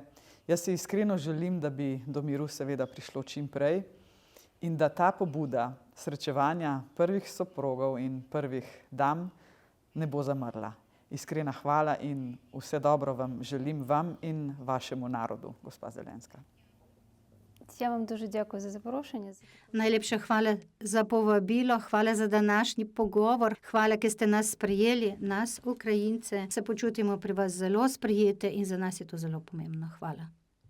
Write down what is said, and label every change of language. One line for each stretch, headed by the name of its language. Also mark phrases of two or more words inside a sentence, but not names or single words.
Slovenian: Jaz si iskreno želim, da bi do miru seveda prišlo čim prej in da ta pobuda srečevanja prvih soprogov in prvih dam ne bo zamrla. Iskrena hvala in vse dobro vam želim, vam in vašemu narodu, gospa Zelenska.
Ukrainian: Я вам дуже дякую за запрошення.
Slovenian: Najlepša hvala za povabilo, hvala za današnji pogovor, hvala, ker ste nas sprejeli, nas, Ukrajince. Se počutimo pri vas zelo sprejete in za nas je to zelo pomembno. Hvala.